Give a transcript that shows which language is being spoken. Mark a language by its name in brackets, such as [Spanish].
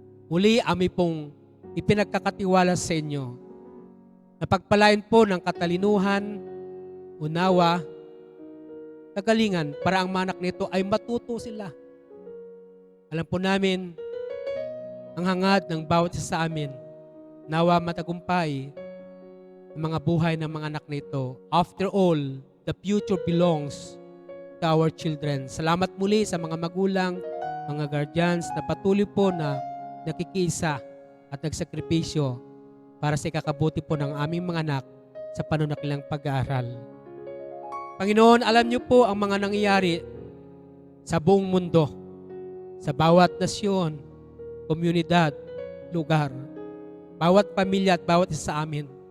[Filipino] Muli, amin pong ipinagkakatiwala sa inyo na pagpalain po ng katalinuhan, unawa, kagalingan para ang mga anak nito ay matuto sila. Alam po namin ang hangad ng bawat isa sa amin, nawa matagumpay ang mga buhay ng mga anak nito. [English] After all, the future belongs to our children. [Filipino] Salamat muli sa mga magulang, mga guardians na patuloy po na nakikisa at nagsakripisyo para sa ikakabuti po ng aming mga anak sa panunakilang pag-aaral. Panginoon, alam niyo po ang mga nangyayari sa buong mundo, sa bawat nasyon, komunidad, lugar, bawat pamilya at bawat isa sa amin.